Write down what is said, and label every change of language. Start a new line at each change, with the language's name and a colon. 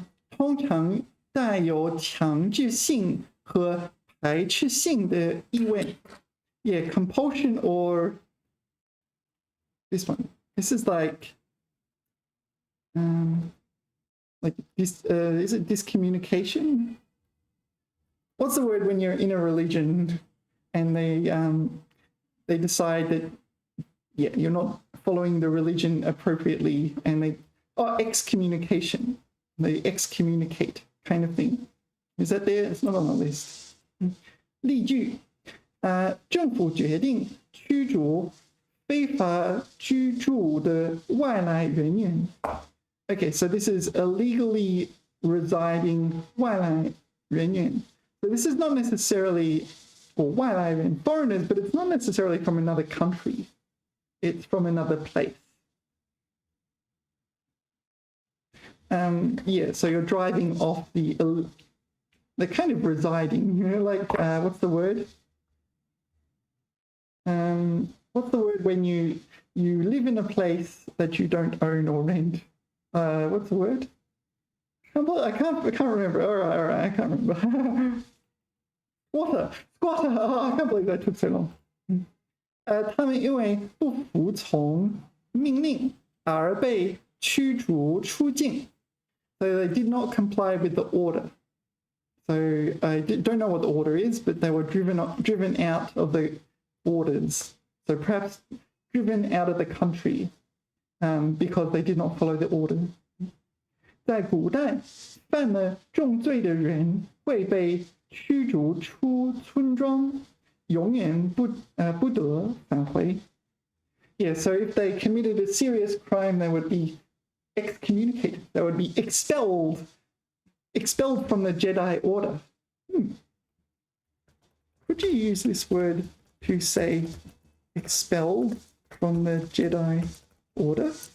Chinese: 通常带有强制性和排斥性的意味.
English: Yeah, compulsion or this one. This is like this. Is it discommunication? What's the word when you're in a religion and they decide that you're not following the religion appropriately and excommunication. They excommunicate kind of thing. Is that there? It's not on the list. 例句.
Chinese: 政府决定驱逐非法居住的外来人员.
English: Okay, so this is illegally residing 外来人员. So this is not necessarily for 外来人, foreigners, but it's not necessarily from another country. It's from another place. Yeah, so you're driving off the kind of residing, you know, like what's the word? What's the word when you live in a place that you don't own or rent? What's the word? I can't remember. All right, I can't remember. Squatter. Oh, I can't believe that took so long.
Chinese: 他们因为不服从命令而被驱逐出境。
English: So they did not comply with the order. So I don't know what the order is, but they were driven out of the orders. So perhaps driven out of the country because they did not follow the order.
Chinese: 在古代，犯了重罪的人会被驱逐出村庄，永远不得返回。
English: Yeah, so if they committed a serious crime, they would be excommunicated. They would be expelled from the Jedi Order. Could you use this word to say expelled from the Jedi Order?